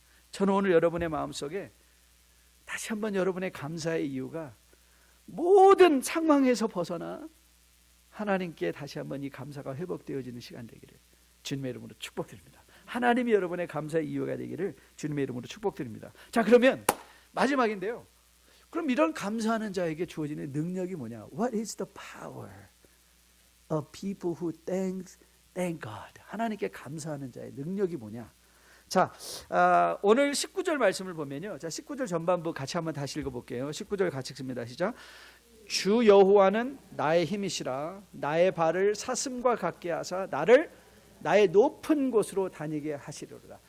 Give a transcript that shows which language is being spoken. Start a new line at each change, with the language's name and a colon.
Korean: 저는 오늘 여러분의 마음속에 다시 한번 여러분의 감사의 이유가 모든 상황에서 벗어나 하나님께 다시 한번 이 감사가 회복되어지는 시간 되기를 주님의 이름으로 축복드립니다. 하나님이 여러분의 감사의 이유가 되기를 주님의 이름으로 축복드립니다. 자, 그러면 마지막인데요, 그럼 이런 감사하는 자에게 주어지는 능력이 뭐냐?
English: What is the power of people who thank God?
Korean: 하나님께 감사하는 자의 능력이 뭐냐? 자, 오늘 19절 말씀을 보면요, 자, 19절 전반부 같이 한번 다시 읽어볼게요. 19절 같이 읽습니다. 시작. 주 여호와는 나의 힘이시라. 나의 발을 사슴과 같게 하사 나를 나의 높은 곳으로 다니게 하시리로다.